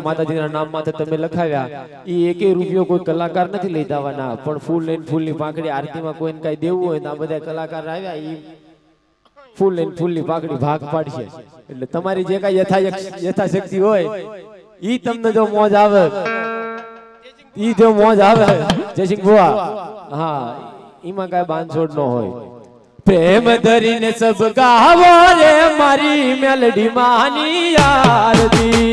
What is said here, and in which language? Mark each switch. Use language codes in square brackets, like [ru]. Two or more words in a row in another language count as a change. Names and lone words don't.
[gu] માતાજીના નામ માથે તમે લખાવ્યા ઈ એકે રૂપિયો કોઈ કલાકાર નથી લઈ જવાના પણ ફૂલ લઈને ફૂલની પાંખડી આરતીમાં કોઈને કાઈ દેવું હોય તો આ બધા કલાકાર આવ્યા ઈ ફૂલ લઈને ફૂલની પાંખડી ભાગ પાડશે એટલે તમારી જે કાઈ યથાશક્તિ હોય ઈ તમને જો મોજ આવે ઈ જો મોજ આવે જયસિંહ બુઆ હા ઈમાં કાઈ બાંધછોડ ન હોય પ્રેમ ધરી ને સબ ગાવો રે મારી મેલડી માની આરતી